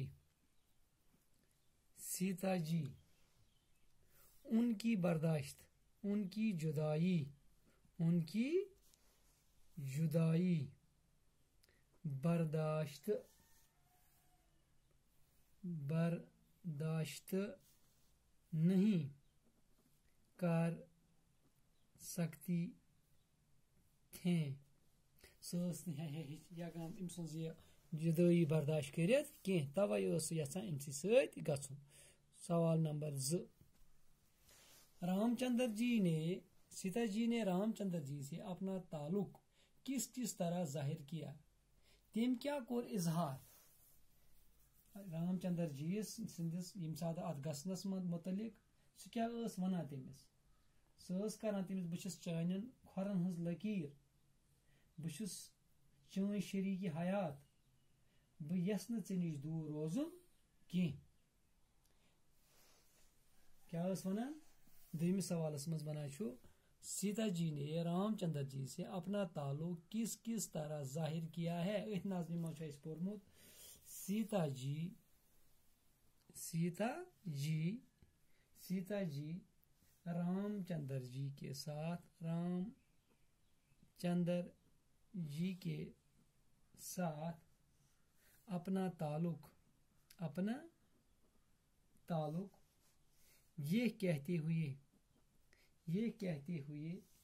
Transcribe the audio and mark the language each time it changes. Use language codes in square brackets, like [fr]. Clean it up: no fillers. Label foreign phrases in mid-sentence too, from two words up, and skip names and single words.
[ur] جی ان کی جدائی برداشت نہیں کر سکتی تھیں. [ks] سۄ ٲس نہٕ ہٮ۪کان أمۍ سٕنٛز یہِ جُدٲیی برداشت کٔرِتھ کینٛہہ. تَوَے ٲس سۄ یژھان أمسٕے سۭتۍ گژھُن. [ur] سوال نمبر 2 سیتا جی نے رام چندر جی سے اپنا تعلق کس طرح ظاہر کیا. [ks] تٔمۍ کیٛاہ کوٚر اظہار رام چندر جی سٕنٛدِس ییٚمہِ ساتہٕ اَتھ گژھنس متعلق سُہ کیٛاہ ٲس وَنان تٔمِس. سۄ ٲس کران تٔمِس بہٕ چھُس چانٮ۪ن کھۄرن ہٕنٛز لکیٖر, بہٕ چھُس چٲنۍ شریٖکہِ حیات, بہٕ یژھٕ نہٕ ژےٚ نِش دوٗر روزُن کینٛہہ. کیا ٲس ونان دوٚیمِس سوالس منٛز ونان چھُ [ur] سیتا جی نے رام چندر جی سے اپنا تعلق کس طرح ظاہر کیا ہے. [ks] أتھۍ نظمہِ منٛز چھُ اَسہِ پوٚرمُت [ur] سیتا جی رام چندر جی کے ساتھ اپنا تعلق یہ کہتے ہوئے